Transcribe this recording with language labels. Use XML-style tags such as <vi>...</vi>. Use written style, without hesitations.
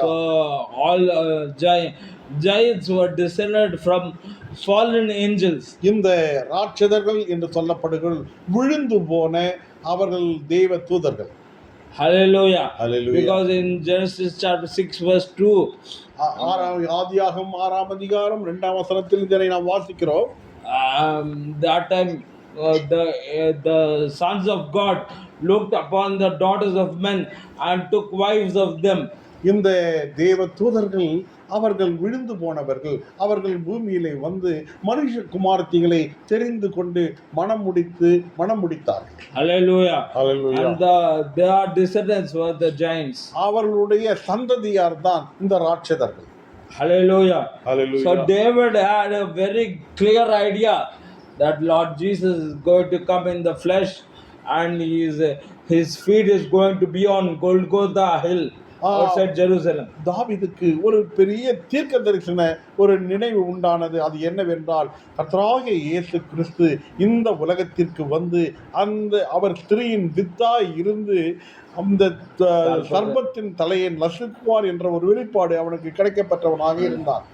<en>So all giants were descended from fallen angels.</en> <ta>இந்த ராட்சதர்கள் என்று சொல்லப்படுகள் விழுந்து போன அவர்கள் தேவ தூதர்கள். Hallelujah. Hallelujah.</ta> <en>Because in Genesis chapter 6 verse 2,</en> <ta>ஆதியாகமம் 6ஆம் அதிகாரம் 2ஆம் வசனத்தில் இதனை நாம் வாசிக்கிறோம்.</ta> <en>that time the sons of God looked upon the daughters of men and took wives of them.</en> <ta>இந்த தேவ தூதர்கள் அவர்கள் விழுந்து போனவர்கள், அவர்கள் பூமியிலே வந்து மனுஷ குமாரத்திகளை தெரிந்து கொண்டு மனம் முடித்தார்கள். Hallelujah. Hallelujah.</ta> <en>And their descendants were the giants.</en> <ta>அவர்களுடைய சந்ததியார் தான் இந்த ராட்சதர்கள். Hallelujah. Hallelujah.</ta> <en>So David had a very clear idea that Lord Jesus is going to come in the flesh, and his feet is going to be on Golgotha hill outside Jerusalem.</en> <ta>தாவீதுக்கு ஒரு பெரிய தீர்க்க தரிசன ஒரு நினைவு உண்டானது. அது என்னவென்றால், கர்த்தராகிய இயேசு கிறிஸ்து இந்த உலகத்திற்கு வந்து அவர் ஸ்திரீயின் வித்தாய் இருந்து அந்த சர்ப்பத்தின் தலையை நசுக்குவார் என்ற ஒரு வெளிப்பாடு அவனுக்கு கிடைக்கப்பட்டவனாக இருந்தார்.</ta>